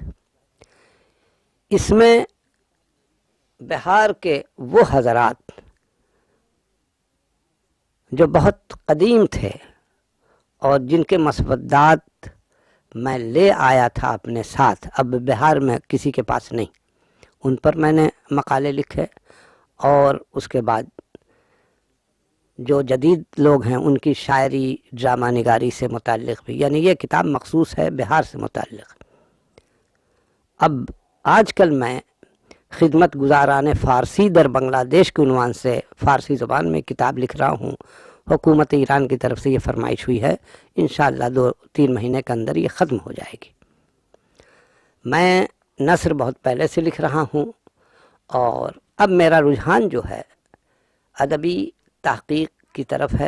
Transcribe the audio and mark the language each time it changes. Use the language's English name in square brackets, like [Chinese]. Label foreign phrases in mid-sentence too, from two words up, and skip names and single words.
[Urdu] اس میں بہار کے وہ حضرات جو بہت قدیم تھے اور جن کے مسودات میں لے آیا تھا اپنے ساتھ، اب بہار میں کسی کے پاس نہیں، ان پر میں نے مقالے لکھے. اور اس کے بعد جو جدید لوگ ہیں ان کی شاعری، ڈرامہ نگاری سے متعلق بھی، یعنی یہ کتاب مخصوص ہے بہار سے متعلق. اب آج کل میں خدمت گزاران فارسی در بنگلہ دیش کے عنوان سے فارسی زبان میں کتاب لکھ رہا ہوں. حکومت ایران کی طرف سے یہ فرمائش ہوئی ہے، انشاءاللہ 2-3 مہینے کے اندر یہ ختم ہو جائے گی. میں نثر بہت پہلے سے لکھ رہا ہوں اور اب میرا رجحان جو ہے ادبی تحقیق کی طرف ہے.